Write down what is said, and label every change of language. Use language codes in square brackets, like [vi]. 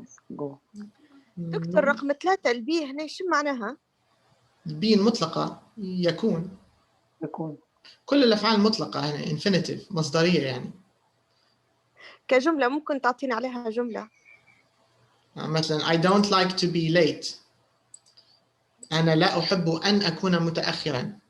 [en] جو. [ar] دكتور رقم 3 البي هنا شو معناها؟ البي المطلقة يكون كل الأفعال المطلقة هنا infinitive مصدرية يعني. كجملة ممكن تعطيني عليها جملة؟ مثلا [en] I don't like to be late. [ar] أنا لا أحب أن أكون متأخرا.